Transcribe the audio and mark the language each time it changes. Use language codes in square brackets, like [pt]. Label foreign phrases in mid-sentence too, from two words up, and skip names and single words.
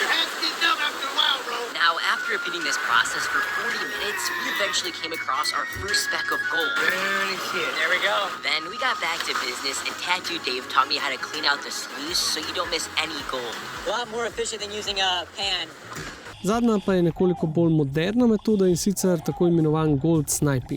[en] Your hands get numb after a while, bro. Now, after repeating this process for 40 minutes, we eventually came across our first speck of gold. Holy shit. There we go. Then we got back to business, and Tattoo Dave taught me how to clean out the sluice so you don't miss any gold. A lot more efficient than using a pan. [sl] Zadnja pa je nekoliko bolj moderna metoda in sicer tako imenovan [en] gold sniping.